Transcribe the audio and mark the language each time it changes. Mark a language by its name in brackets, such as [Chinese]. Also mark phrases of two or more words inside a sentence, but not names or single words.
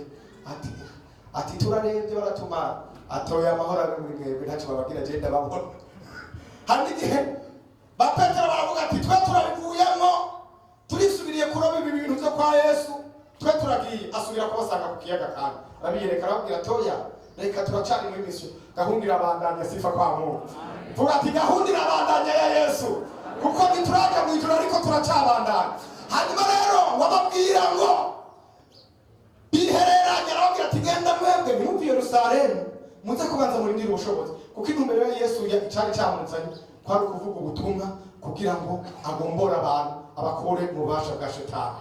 [Rundi] Ati turarebye baratumara, atoya amahoro abe muri mwebwe, ntacyo bababwira je ndababona. Hari igihe ba Petero baravuga ati twe turabivuyemo, turisubiriye kuroba ibi bintu byo kwa Yesu, twe turagiye. Asubira kubasanga ku kiyaga kandi arabiyereka, arababwira toya reka turacari muri mission, gahunda irabandanya. [Swahili] Sifa kwa Mungu. [Rundi] Vuga ati gahunda irabandanya ya Yesu, kuko ntituraja mu ijuru ariko turacabandanya. Hanyuma rero wababwira ngo bihereranye, arababwira ati genda mwebwe ntimumve Yerusalemu, muze kubanza murindire ubushobozi, kuko intumbero ya Yesu cyari cyamuzanye kwari ukuvuga ubutumwa kugira ngo agombore abantu, abakure mu bubasha bwa Shetani.